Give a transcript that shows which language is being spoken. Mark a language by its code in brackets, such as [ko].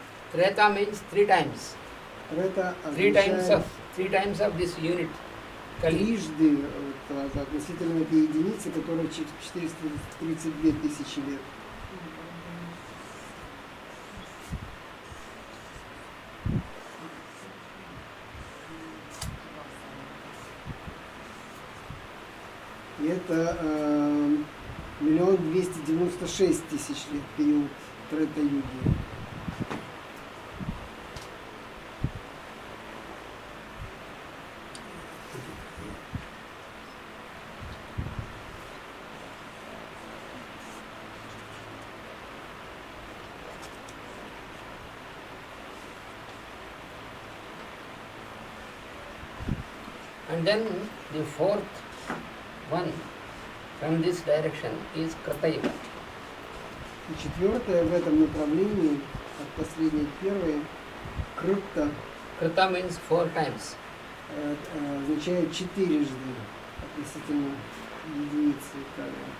[en] Treta means three times. [ru] Трета [en] Three [ru] означает [en] times of this unit. Kali. [ru] трижды относительно этой единицы, которая 432 тысячи лет. И это 1 296 000 лет период Трета-юги. [en] And then the fourth one from this direction is Krita Yuga. [ru] И четвертое в этом направлении, от последней к первой, Крыта, [en] Krita means 4 times. [ru] означает четырежды относительно единицы кали.